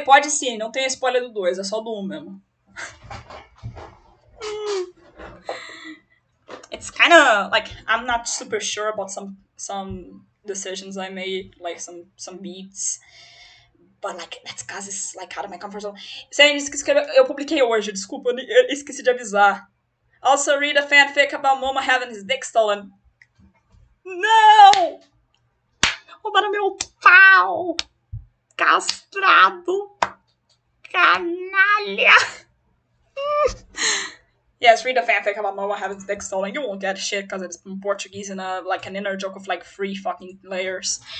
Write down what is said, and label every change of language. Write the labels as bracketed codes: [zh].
[pt] Pode sim, não tem spoiler do 2, é só do 1 mesmo. [en] It's kind of like I'm not super sure about some decisions I made, like some beats. But like, that's cause it's like out of my comfort zone. [pt] Sem escrever, eu publiquei hoje, desculpa, eu esqueci de avisar. [en] Also read a fanfic about Momo having his dick stolen. [pt] Não! Roubaram meu pau! Castrado! Canalha! [en] Yes, read a fanfic about Momo having his dick stolen. You won't get shit because it's in Portuguese and like an inner joke with like 3 fucking layers.